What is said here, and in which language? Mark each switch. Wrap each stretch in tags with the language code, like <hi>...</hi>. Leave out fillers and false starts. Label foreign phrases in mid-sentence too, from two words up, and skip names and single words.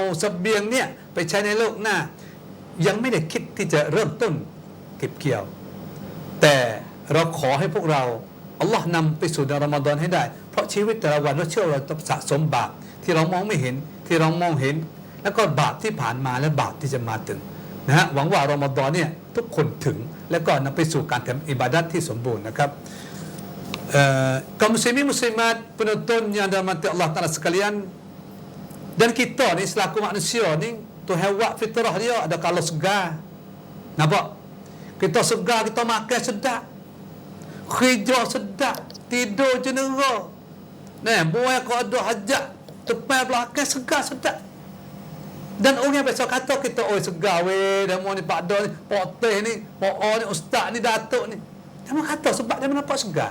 <th>เสบียงเนี่ยไปใช้ในโลกหน้ายังไม่ได้คิดที่จะเริ่มต้นเก็บเกี่ยวแต่เราขอให้พวกเราอัลลอฮ์นำไปสู่เดือนรอมฎอนให้ได้เพราะชีวิตแต่ละวันเราเชื่อ เราต้องสะสมบาปที่เรามองไม่เห็นที่เรามองเห็นแล้วก็บาปที่ผ่านมาและบาปที่จะมาถึงนะฮะหวังว่าร อมฎอนเนี่ยทุกคนถึงแล้วก็นำไปสู่การทำอิบาดัตที่สมบูรณ์นะครับ</th> <ms>kaum muslimin muslimat penonton yang dirahmati Allah Taala sekalian dan kita ni selaku manusia ni Tuhan buat fitrah dia ada kalau segar nampak kita segar kita makan sedap kerja sedap tidur cenera nah buat kalau ada hajat tepi belakang segar sedap dan orang biasa kata kita oi segar weh demo ni pak do ni pak teh ni pak ni ustaz ni datuk ni dia kata sebab dia nampak segar.</ms>